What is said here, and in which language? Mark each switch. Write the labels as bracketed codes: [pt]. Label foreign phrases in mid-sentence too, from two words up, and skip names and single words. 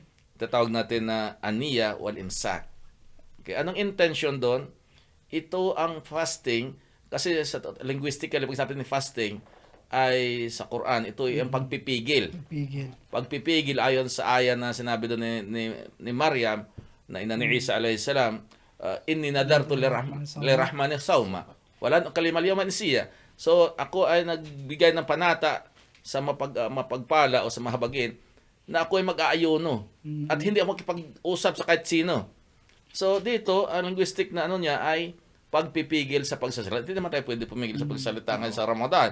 [tl] Tatawag natin na [ar] النية والإمساك. [tl] Okay, anong intention doon? Ito ang fasting, kasi sa linguistically, pag sabi ni fasting, ay sa Quran, ito ay ang pagpipigil. Pagpipigil ayon sa aya na sinabi doon ni Maryam, na ina ni Isa alayhi salam, [ar] إني نذرت للرحمن صوما. فلن أكلم اليوم إنسيا. [tl] So, ako ay nagbigay ng panata sa mapagpala o sa mahabagin na ako ay mag-aayuno at hindi ako makipag-usap sa kahit sino. So dito, ang linguistic na niya ay pagpipigil sa pagsasalita. Hindi naman tayo pwede pumigil sa pagsasalita ngayon sa Ramadan.